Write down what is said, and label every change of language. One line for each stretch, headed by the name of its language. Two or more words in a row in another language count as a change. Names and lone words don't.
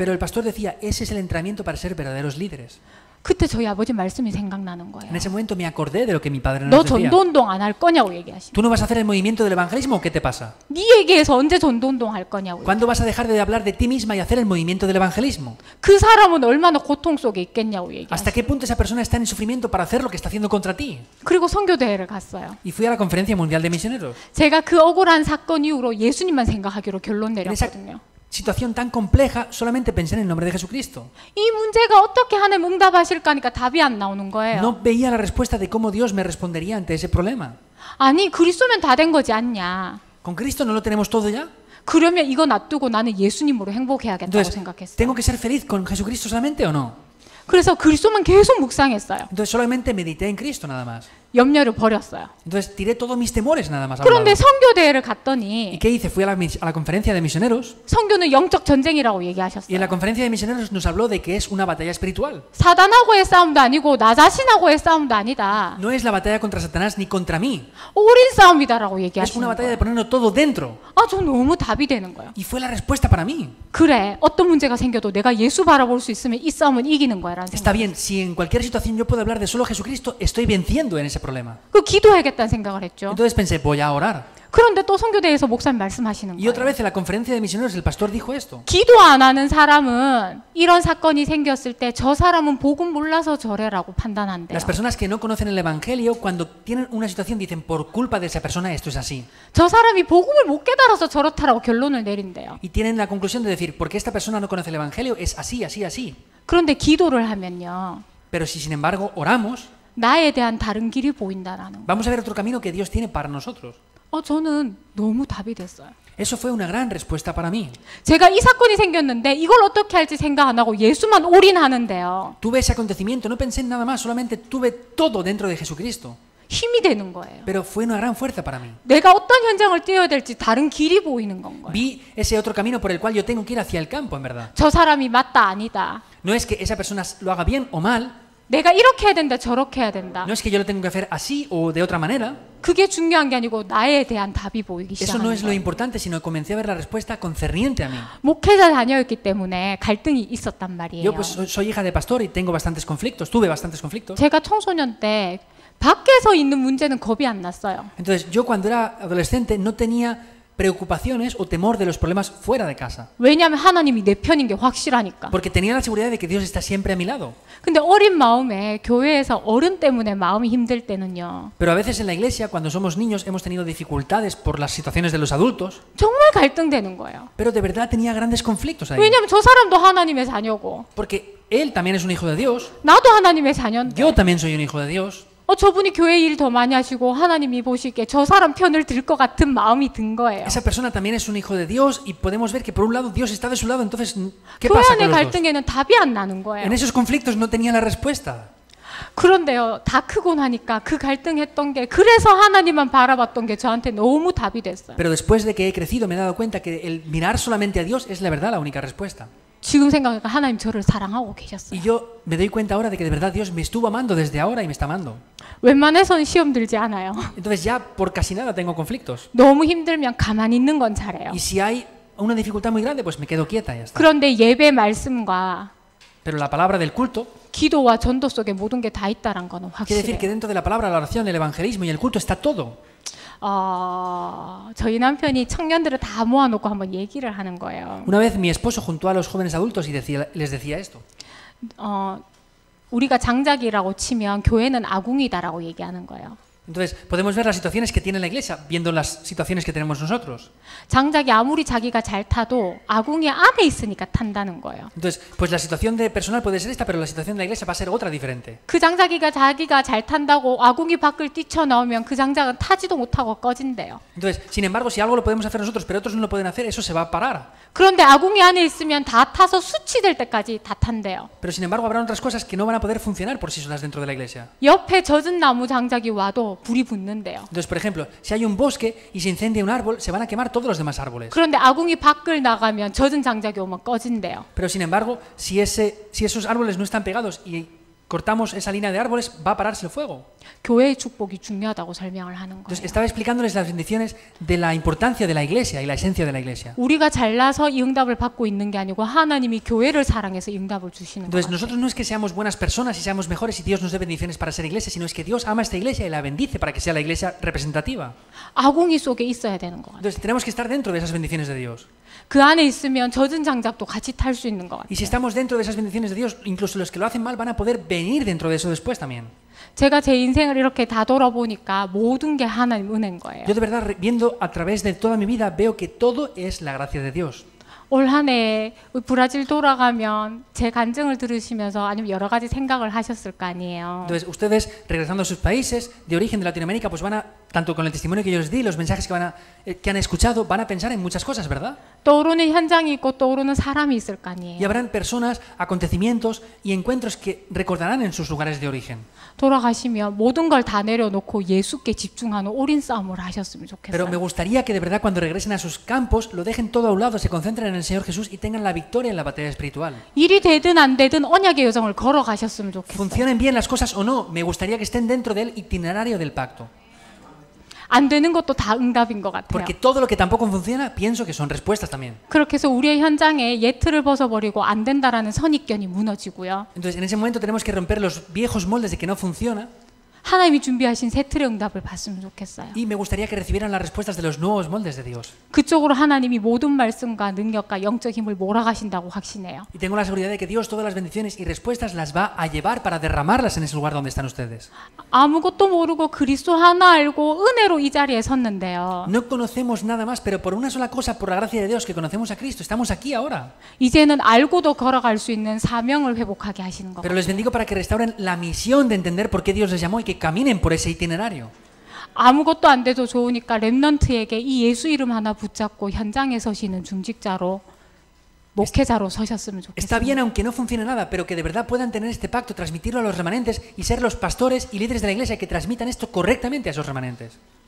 Spanish: Pero el pastor decía, ese es el entrenamiento para ser verdaderos líderes.
Korean: 그때 저희 아버지 말씀이 생각나는 거예요.
Spanish: En ese momento me acordé de lo que mi padre
Korean: 너
Spanish: nos decía.
Korean: 전도운동 안 할 거냐고 얘기하시는
Spanish: ¿Tú no vas a hacer el movimiento del evangelismo o qué te pasa?
Korean: 네 얘기해서 언제 전도운동 할 거냐고.
Spanish: ¿Cuándo vas a dejar de hablar de ti misma y hacer el movimiento del evangelismo?
Korean: 그 사람은 얼마나 고통 속에 있겠냐고
Spanish: ¿Hasta
Korean: 얘기하시고.
Spanish: qué punto esa persona está en sufrimiento para hacer lo que está haciendo contra ti?
Korean: 그리고 선교대회를 갔어요.
Spanish: Y fui a la Conferencia Mundial de Misioneros.
Korean: 제가 그 억울한 사건 이후로 예수님만 생각하기로 결론
Spanish: En esa
Korean: 내렸거든요.
Spanish: situación tan compleja, solamente pensé en el nombre de Jesucristo.
Korean: 이 문제가 어떻게 하나님 응답하실까 하니까 답이 안 나오는 거예요.
Spanish: No veía la respuesta de cómo Dios me respondería ante ese problema.
Korean: 아니 그리스도면 다 된 거지 않냐.
Spanish: ¿Con Cristo no lo tenemos todo ya?
Korean: 그러면 이거 놔두고 나는 예수님으로 행복해야겠다고
Spanish: Entonces,
Korean: 생각했어요.
Spanish: ¿tengo que ser feliz con Jesucristo solamente o no?
Korean: 그래서 그리스도만 계속 묵상했어요.
Spanish: Entonces solamente medité en Cristo nada más.
Korean: 염려를 버렸어요.
Spanish: Entonces tiré todos mis temores nada más. a un
Korean: 그런데
Spanish: lado.
Korean: 선교대회를
Spanish: ¿Y
Korean: 갔더니
Spanish: qué hice? Fui a la conferencia de misioneros
Korean: 선교는 영적 전쟁이라고
Spanish: y en
Korean: 얘기하셨어요.
Spanish: la conferencia de misioneros nos habló de que es una batalla espiritual.
Korean: 사단하고의 싸움도 아니고 나 자신하고의 싸움도 아니다.
Spanish: No es la batalla contra Satanás ni contra mí.
Korean: 옳은 싸움이다라고
Spanish: Es
Korean: 얘기하시는
Spanish: una batalla
Korean: 거예요.
Spanish: de ponerlo todo dentro.
Korean: 저 너무 답이 되는 거예요.
Spanish: Y fue la respuesta para mí.
Korean: 그래, 어떤 문제가 생겨도 내가 예수 바라볼 수 있으면 이 싸움은 이기는 거야라는
Spanish: Está
Korean: 생각.
Spanish: bien, si en cualquier situación yo puedo hablar de solo Jesucristo, estoy venciendo en ese problema.
Korean: 그 기도해야겠다는 생각을 했죠.
Spanish: Entonces pensé, voy a orar.
Korean: 그런데 또 선교대회에서 목사님 말씀하시는
Spanish: Y otra
Korean: 거예요.
Spanish: vez en la conferencia de misioneros el pastor dijo esto.
Korean: 기도 안 하는 사람은 이런 사건이 생겼을 때 저 사람은 복음 몰라서 저래라고 판단한대요.
Spanish: Las personas que no conocen el Evangelio, cuando tienen una situación, dicen, por culpa de esa persona esto es así.
Korean: 저 사람이 복음을 못 깨달아서 저렇다라고 결론을 내린대요.
Spanish: Y tienen la conclusión de decir, porque esta persona no conoce el Evangelio, es así, así, así.
Korean: 그런데 기도를 하면요.
Spanish: Pero si sin embargo oramos,
Korean: 나에 대한 다른 길이 보인다라는 거.
Spanish: vamos a ver otro camino que Dios tiene para nosotros.
Korean: 저는 너무 답이 됐어요.
Spanish: Eso fue una gran respuesta para mí.
Korean: 제가 이 사건이 생겼는데 이걸 어떻게 할지 생각 안 하고 예수만 올인하는데요.
Spanish: Tuve ese acontecimiento, no pensé en nada más, solamente tuve todo dentro de Jesucristo.
Korean: 힘이 되는 거예요.
Spanish: Pero fue una gran fuerza para mí.
Korean: 내가 어떤 현장을 뛰어야 될지 다른 길이 보이는 건 거예요.
Spanish: Vi ese otro camino por el cual yo tengo que ir hacia el campo, en verdad.
Korean: 저 사람이 맞다 아니다.
Spanish: No es que esa persona lo haga bien o mal,
Korean: 내가 이렇게 해야 된다 저렇게 해야 된다.
Spanish: no es que yo lo tengo que hacer así o de otra manera.
Korean: 그게 중요한 게 아니고 나에 대한 답이 보이기
Spanish: Eso no
Korean: 시작하는
Spanish: es lo
Korean: 거예요.
Spanish: importante, sino comencé a ver la respuesta concerniente a mí.
Korean: 목회자 자녀였기 때문에 갈등이 있었단 말이에요.
Spanish: Yo pues soy hija de pastor y tengo bastantes conflictos, tuve bastantes conflictos.
Korean: 제가 청소년 때 밖에서 있는 문제는 겁이 안 났어요.
Spanish: Entonces yo cuando era adolescente no tenía preocupaciones o temor de los problemas fuera de casa,
Korean: 왜냐하면 하나님이 내 편인 게 확실하니까.
Spanish: porque tenía la seguridad de que Dios está siempre a mi lado.
Korean: 근데 어린 마음에 교회에서 어른 때문에 마음이 힘들 때는요.
Spanish: Pero a veces en la iglesia, cuando somos niños, hemos tenido dificultades por las situaciones de los adultos,
Korean: 정말 갈등되는 거예요.
Spanish: pero de verdad tenía grandes conflictos ahí.
Korean: 왜냐하면 저 사람도 하나님의 자녀고
Spanish: Porque él también es un hijo de Dios,
Korean: 나도 하나님의 자녀인데
Spanish: yo también soy un hijo de Dios.
Korean: 저분이 교회 일 더 많이 하시고 하나님이 보시기에 저 사람 편을 들 것 같은 마음이 든 거예요.
Spanish: Esa persona también es un hijo de Dios y podemos ver que por un lado Dios está de su lado, entonces ¿qué
Korean: 교회
Spanish: pasa
Korean: 안의
Spanish: con los dos?
Korean: 갈등에는 답이 안 나는 거예요.
Spanish: En esos conflictos no tenía la respuesta.
Korean: 그런데요, 다 크고 나니까 그 갈등했던 게 그래서 하나님만 바라봤던 게 저한테 너무 답이 됐어요.
Spanish: Pero después de que he crecido me he dado cuenta que el mirar solamente a Dios es la verdad la única respuesta.
Korean: 지금 생각하니까 하나님 저를 사랑하고 계셨어요.
Spanish: Y yo me doy cuenta ahora de que de verdad Dios me estuvo amando desde ahora y me está amando.
Korean: 웬만해서는 시험 들지 않아요.
Spanish: Entonces ya por casi nada tengo conflictos.
Korean: 너무 힘들면 가만히 있는 건 잘해요.
Spanish: Y si hay una dificultad muy grande, pues me quedo quieta y ya está.
Korean: 그런데 예배 말씀과
Spanish: Pero la palabra del culto
Korean: 기도와 전도 속에 모든 게 다 있다는 거는
Spanish: quiere decir que
Korean: 확실해요.
Spanish: dentro de la palabra, la oración, el evangelismo y el culto está todo.
Korean: 저희 남편이 청년들을 다 모아놓고 한번 얘기를 하는 거예요.
Spanish: Una vez mi esposo juntó a los jóvenes adultos y les decía esto.
Korean: 우리가 장작이라고 치면 교회는 아궁이다라고 얘기하는 거예요.
Spanish: Entonces podemos ver las situaciones que tiene la iglesia viendo las situaciones que tenemos nosotros.
Korean: 장작이 아무리 자기가 잘 타도 아궁이 안에 있으니까 탄다는 거예요.
Spanish: Entonces, pues la situación de personal puede ser esta, pero la situación de la iglesia va a ser otra diferente.
Korean: 그 장작이가 자기가 잘 탄다고 아궁이 밖을 뛰쳐나오면 그 장작은 타지도 못하고 꺼진대요.
Spanish: Entonces, sin embargo, si algo lo podemos hacer nosotros, pero otros no lo pueden hacer, eso se va a parar.
Korean: 그런데 아궁이 안에 있으면 다 타서 수치될 때까지 다 탄대요.
Spanish: Pero sin embargo, habrá otras cosas que no van a poder funcionar por sí solas dentro de la iglesia.
Korean: 옆에 젖은 나무 장작이 와도 불이 붙는데요.
Spanish: Entonces, por ejemplo, si hay un bosque y se incendia un árbol, se van a quemar todos los demás árboles.
Korean: 그런데 아궁이 밖을 나가면 젖은 장작이 오면 꺼진대요.
Spanish: Pero sin embargo, si esos árboles no están pegados y cortamos esa línea de árboles, va a pararse el fuego.
Korean: 교회의 축복이 중요하다고 설명을 하는
Spanish: Entonces,
Korean: 거예요.
Spanish: estaba explicándoles las bendiciones de la importancia de la iglesia y la esencia de la iglesia.
Korean: 우리가 잘나서 이 응답을 받고 있는 게 아니고 하나님이 교회를 사랑해서 이 응답을 주시는
Spanish: Entonces,
Korean: 거예요.
Spanish: nosotros no es que seamos buenas personas y seamos mejores y Dios nos dé bendiciones para ser iglesia, sino es que Dios ama esta iglesia y la bendice para que sea la iglesia representativa.
Korean: 아궁이 속에 있어야 되는 것 같아요.
Spanish: Entonces, tenemos que estar dentro de esas bendiciones de Dios.
Korean: 그 안에 있으면 젖은 장작도 같이 탈 수 있는 것
Spanish: Y si
Korean: 같아요.
Spanish: estamos dentro de esas bendiciones de Dios, incluso los que lo hacen mal van a poder venir dentro de eso después también.
Korean: 제가 제 인생을 이렇게 다 돌아보니까 모든 게 하나님 은혜인 거예요.
Spanish: Yo de verdad, viendo a través de toda mi vida, veo que todo es la gracia de Dios.
Korean: 올 한 해 브라질 돌아가면 제 간증을 들으시면서 아니면 여러 가지 생각을 하셨을 거 아니에요.
Spanish: Entonces, ustedes, regresando a sus países de origen de Latinoamérica, pues van a, tanto con el testimonio que yo les di, los mensajes que han escuchado, van a pensar en muchas cosas, ¿verdad?
Korean: 떠오르는 현장이 있고 떠오르는 사람이 있을 거
Spanish: Y
Korean: 아니에요.
Spanish: habrán personas, acontecimientos y encuentros que recordarán en sus lugares de origen.
Korean: 돌아가시면 모든 걸 다 내려놓고 예수께 집중하는 올인 싸움을 하셨으면
Spanish: Pero me
Korean: 좋겠어요.
Spanish: gustaría que de verdad cuando regresen a sus campos lo dejen todo a un lado, se concentren en el Señor Jesús y tengan la victoria en la batalla espiritual.
Korean: 일이 되든 안 되든 언약의 여정을 걸어가셨으면 좋겠어요.
Spanish: Funcionen bien las cosas o no, me gustaría que estén dentro del itinerario del pacto.
Korean: 안 되는 것도 다 응답인 것 같아요.
Spanish: Porque todo lo que tampoco funciona, pienso que son respuestas también.
Korean: 그렇게 해서 우리의 현장에 예틀을 벗어버리고 안 된다라는 선입견이 무너지고요.
Spanish: Entonces, en ese momento tenemos que romper los viejos moldes de que no funciona
Korean: 하나님이 준비하신 새 틀의 응답을 받으면 좋겠어요.
Spanish: y me gustaría que recibieran las respuestas de los nuevos moldes de Dios.
Korean: 그쪽으로 하나님이 모든 말씀과 능력과 영적 힘을 몰아가신다고 확신해요.
Spanish: Y tengo la seguridad de que Dios todas las bendiciones y respuestas las va a llevar para derramarlas en ese lugar donde están ustedes.
Korean: 아무것도 모르고 그리스도 하나 알고 은혜로 이 자리에 섰는데요.
Spanish: No conocemos nada más, pero por una sola cosa, por la gracia de Dios, que conocemos a Cristo, estamos aquí ahora.
Korean: 이제는 알고도 걸어갈 수 있는 사명을 회복하게 하시는 것
Spanish: Pero
Korean: 같아요.
Spanish: les bendigo para que restauren la misión de entender por qué Dios les llamó y que caminen por ese itinerario.
Korean: 아무것도 안 돼도 좋으니까 렘넌트에게 이 예수 이름 하나 붙잡고 현장에 서시는 중직자로 목회자로 서셨으면
Spanish: Está
Korean: 좋겠어요.
Spanish: bien aunque no funcione nada, pero que de verdad puedan tener este pacto, transmitirlo a los remanentes y ser los pastores y líderes de la iglesia que transmitan esto correctamente a esos remanentes.